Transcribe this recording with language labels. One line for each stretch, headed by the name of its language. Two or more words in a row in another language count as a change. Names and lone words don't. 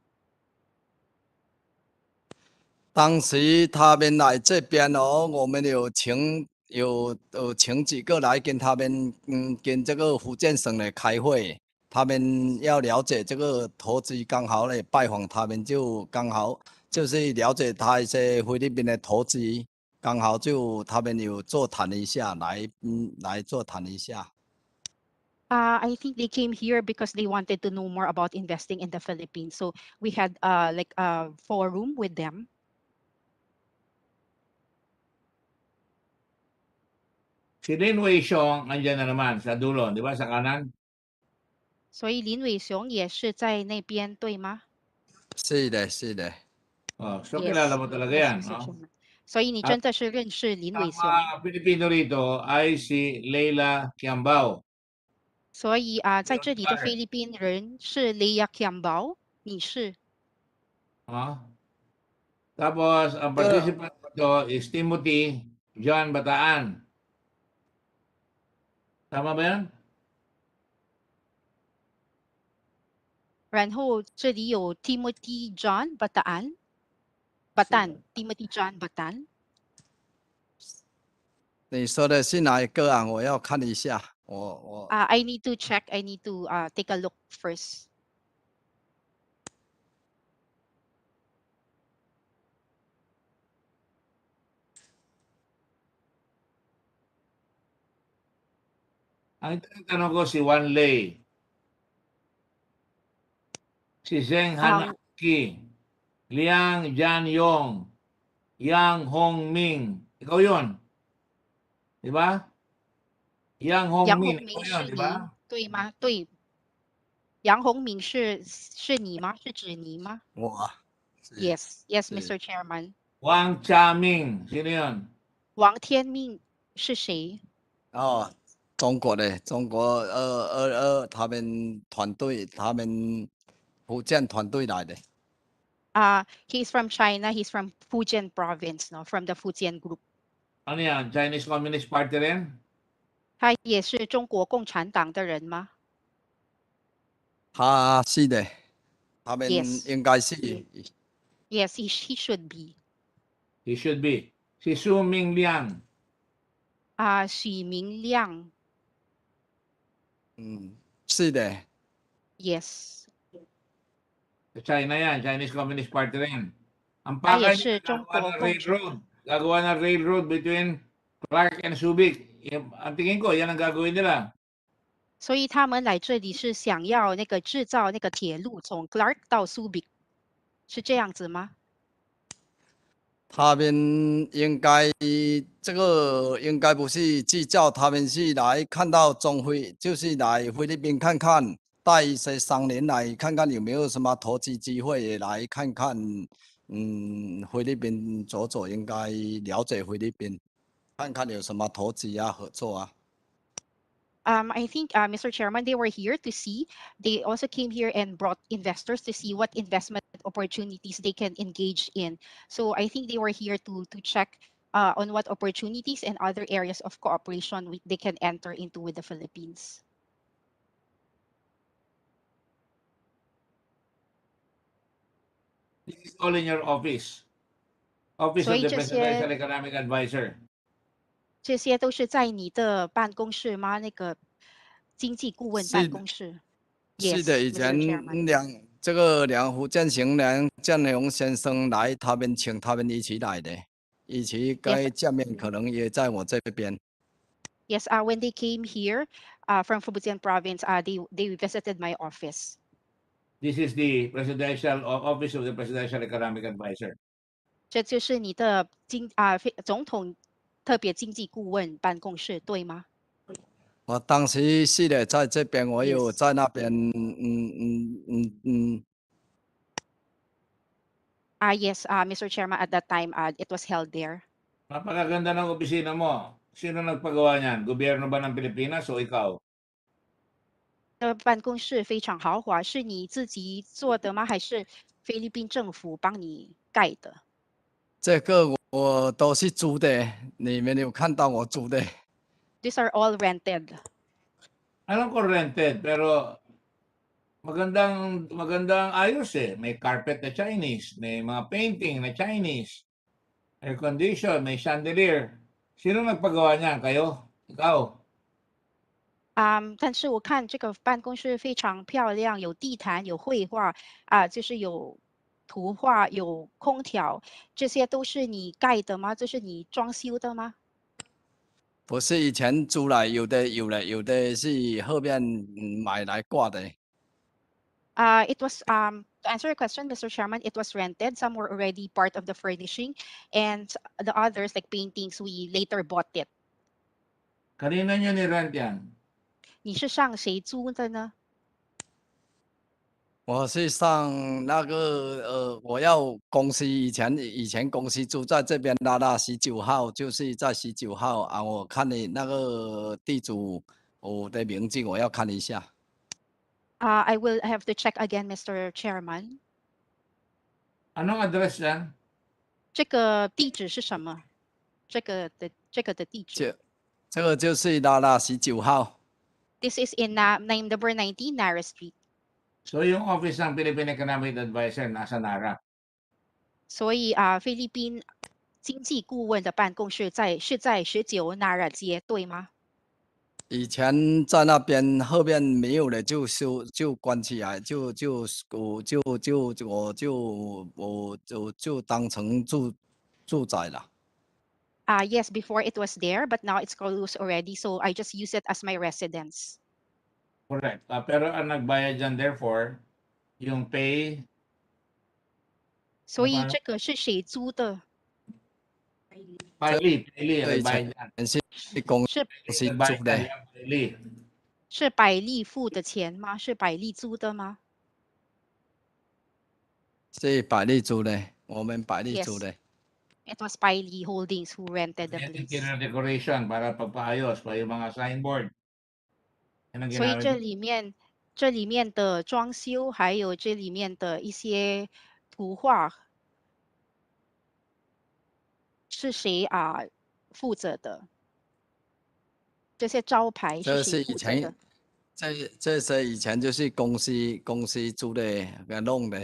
Chinese: 当时他们来这边哦，我们有请几个来跟他们跟这个福建省的开会，他们要了解这个投资，刚好嘞拜访他们，就刚好就是了解他一些菲律宾的投资，刚好就他们有座谈一下，来座谈一下。
English: I think they came here because they wanted to know more about investing in the Philippines. So we had like a forum with them.
Filipino: Si Lin Wei Xiong, andyan na naman sa dulo, di ba, sa kanan?
Chinese: 所以林伟雄也是在那边，对吗？是的，是的。
Filipino: So kilala mo talaga yan, Mr. no? Chairman.
Chinese: 所以你真的是认识林伟雄。
Filipino: Ang Pilipino rito ay si Leila Kiambao.
Chinese: 所以在这里的菲律宾人是 Leia Kiambao 女士。
Filipino: Tapos, ang participant dito is Timothy John Bataan. Tama ba yan?
Chinese: 然后这里有 Timothy John Bataan， Timothy John Batan。你说的是哪一个啊？我要看一下。
English: I need to check. I need to take a look first.
Filipino: Ang tinatanong ko si Wan Lei, si Zheng Hanaki, Liang Jianyong, Yang Hongming. Ikaw yun. Di ba? Yang
Chinese: 杨
Filipino: Hongming,
Chinese: 宏
Filipino: ikaw
Chinese: 明
Filipino: yun,
Chinese: 是
Filipino: di
Chinese: 您
Filipino: ba?
Chinese: 对吗？对，杨宏明是你吗？是指您吗我
English: ？Yes, yes,
Chinese: 是
English: Mr. Chairman.
Filipino: Wang Chaming, sino yun?
Chinese: 王天命是谁？哦，中国的中国他们团队，他们福建团队来的。
English: He's from China. He's from Fujian province, no, from the Fujian group.
Filipino: Ano yan?
English: Chinese Communist Party
Filipino: rin?
Chinese: 他也是中国共产党的人吗他是的，他们
English: ？Yes,
Chinese: 应该是
English: yes, he should be. He should be.
Filipino: Si Su Ming Liang.
Chinese: 许明亮是的。
English: ，Yes,
Filipino: Sa China yan,
English: Chinese Communist Party
Filipino: rin. Ang
Chinese: 他也
Filipino: pakay
Chinese: 是
Filipino: niya,
Chinese: 中
Filipino: gagawa
Chinese: 国
Filipino: ng
Chinese: 共产。
Filipino: railroad. Gagawa ng
English: railroad between
Filipino: Clark and Subic. Ang tingin ko, yan ang gagawin nila.
Chinese: 所以他们来这里是想要那个制造那个铁路，从 Clark 到 Subic，是这样子吗？他们应该这个应该不是制造，他们是来看到中菲，就是来菲律宾看看，带一些商人来看看有没有什么投资机会，也来看看，菲律宾走走，应该了解菲律宾，看看有什么投资啊、合作啊。
English: I think, Mr. Chairman, they were here to see. They also came here and brought investors to see what investment opportunities they can engage in. So I think they were here to check on what opportunities and other areas of cooperation they can enter into with the Philippines. This is all in your office. Office
Chinese: 所
English: of
Chinese: 以
English: the
Chinese: 这
English: Presidential
Chinese: 些
English: Economic Advisor.
Chinese: 这些都是在你的办公室吗？那个经济顾问办公室。是的，
English: Yes,
Chinese: 以
English: Mr.
Chinese: 前
English: Chairman.
Chinese: 这个福建行梁建雄先生来，他们请他们一起来的，一起该见面，可能也在我这边。
English: Yes, when they came here from Fujian province, they visited my office. This is the Presidential Office of the Presidential Economic Advisor.
Chinese: 这就是你的总统特别经济顾问办公室，对吗？我当时是的，在这边，我有
English: Yes.
Chinese: 在那边，
English: Yes, Mr. Chairman, at that time, it was held there.
Filipino: Napakaganda ng opisina mo. Sino nagpagawa niyan? Gobyerno ba ng Pilipinas o ikaw?
Chinese: 办公室非常豪华，是你自己做的吗？还是菲律宾政府帮你盖的？这个我都是租的，你们有看到我租的？
English: These are all rented.
Filipino: Alam ko rented, pero magandang ayos eh. May carpet na Chinese, may mga painting na Chinese, air condition, may chandelier. Sino nagpagawa niyan? Kayo? Ikaw?
Chinese: 但是我看这个办公室非常漂亮，有地毯，有绘画就是有图画，有空调，这些都是你盖的吗？这是你装修的吗？不是以前租来，有的是后面买来挂的。
English: It was to answer your question, Mr. Chairman, it was rented. Some were already part of the furnishing, and the others, like paintings, we later bought it.
Filipino: Kanina niyo ni-rent yan?
Chinese: 你是向谁租的呢？我是上那个我要公司以前公司住在这边拉拉19号，就是在19号啊。我看你那个地主我的名字，我要看一下。
English: I will have to check again, Mr. Chairman.
Filipino: Anong address yan?
Chinese: 这个地址是什么？这个的地址。这个就是拉拉19号。
English: This is in number 19 Nara Street.
Filipino: So yung office ng Philippine Economic Advisor nasa Nara.
Chinese: 所以菲律宾经济顾问的办公室是在19纳尔街，对吗？以前在那边，后面没有了，就关起来，我就当成住宅了。
English: Yes, before it was there, but now it's closed already, so I just use it as my residence. Correct.
Filipino: Pero ang nagbayad dyan therefore, yung pay,
Chinese: 所以
Filipino: paano?
Chinese: 这个是谁租的？
Filipino: Piley ang
Chinese: 这以
Filipino: nagbayad
Chinese: 前
Filipino: dyan.
Chinese: 是公司
Filipino: Piley nagbayad
Chinese: 租
Filipino: dyan,
Chinese: 的，
Filipino: yung Piley.
Chinese: 是百利付的钱吗？是百利租的吗是百利租的，我们百利
English: ？Yes,
Chinese: 租的。
English: it was Piley Holdings who rented the
Filipino: Yung
English: place. interior decoration
Filipino: para pagpaayos pa yung mga signboard. Yan ang
Chinese: 所以
Filipino: ginamit.
Chinese: 这里面的装修，还有这里面的一些图画，是谁负责的？这些招牌是这谁是以前负责的？这些以前就是公司租的给弄的。